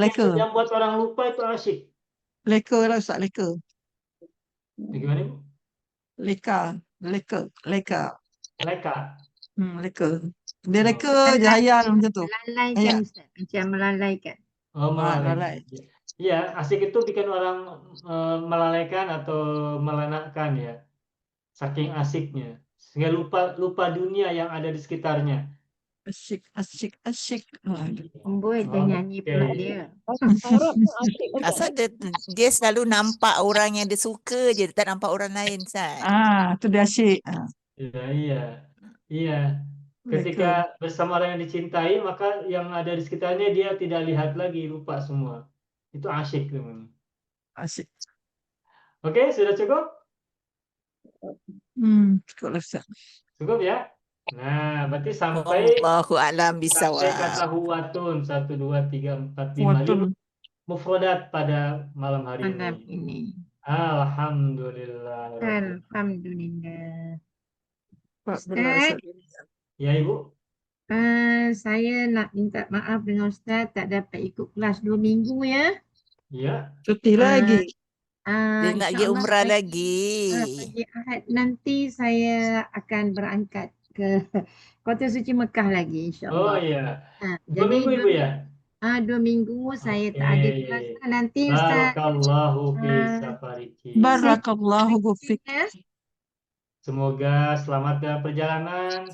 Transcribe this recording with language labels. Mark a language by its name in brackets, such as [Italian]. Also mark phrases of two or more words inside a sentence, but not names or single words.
[Indonesian] Yang buat orang lupa itu asyik. [Malay] Leka lah Ustaz, leka. [Indonesian] Bagaimana Bu? [Malay] Leka. Leka. Leka. Dia leka je hayal macam tu. Melalaikan Ustaz. Macam melalaikan. Oh, [Indonesian] Melalai. Iya, asyik itu bikin orang melalaikan atau melenakkan ya. Saking asiknya. Sehingga lupa dunia yang ada di sekitarnya. Asyik. [Malay] Amboi, dia nyanyi pula [Indonesian] Oke. [Malay] dia. Arab pun asyik, Ustaz. Asal dia selalu nampak orang yang dia suka je, dia tak nampak orang lain Ustaz. Tu dia asyik. [Indonesian] Iya. Ketika bersama orang yang dicintai, maka yang ada di sekitarnya dia tidak lihat lagi, lupa semua. Itu asyik namanya. Asyik. Oke, sudah cukup? [Malay] Cukup lah Ustaz. [Indonesian] Cukup ya? Nah, berarti sampai [Arabic] Allahu a'lam bisawab. [Indonesian] kata huwatun 1, 2, 3, 4, 5, Watun. 5 mufradat pada malam hari Malam ini. ini. [Arabic] Alhamdulillah. Alhamdulillah. [Malay] Ustaz. [Indonesian] Ya Ibu? [Malay] Saya nak minta maaf dengan Ustaz tak dapat ikut kelas 2 minggu ya. [Indonesian] Ya. [Malay] Cuti lagi. Dia nak pergi [Arabic] InsyaAllah [Malay] umrah pagi- lagi. Pagi Ahad nanti saya akan berangkat ke Kota Suci Mekah lagi Oh [Arabic] insyaAllah. [Indonesian] iya. 2 Jadi minggu Ibu ya? [Malay] 2 minggu saya tak ada [Indonesian] Oke. [Malay] kelas. Nanti Ustaz [Arabic] Barakallahu fi safariki. Barakallahu fik. [Indonesian] ya. [Malay] Semoga selamat dalam perjalanan,